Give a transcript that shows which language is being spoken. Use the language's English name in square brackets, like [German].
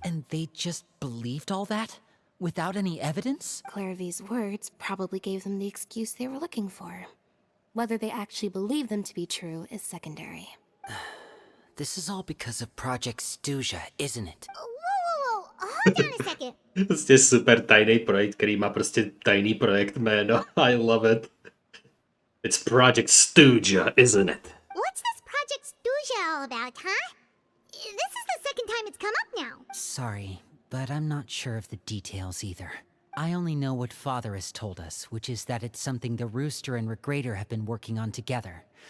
[English] And they just believed all that? Without any evidence? Clairvy's words probably gave them the excuse they were looking for. Whether they actually believe them to be true is secondary. This is all because of Project Stuja, isn't it? Whoa, hold on a second. [Czech] Prostě super tajný projekt, který má prostě tajný projekt jméno. [English] I love it. It's Project Stuja, isn't it? What's this Project Stuja all about, huh? This is the second time it's come up now. Sorry, but I'm not sure of the details either. I only know what Father has told us, which is that it's something the Rooster and Regrader have been working on together.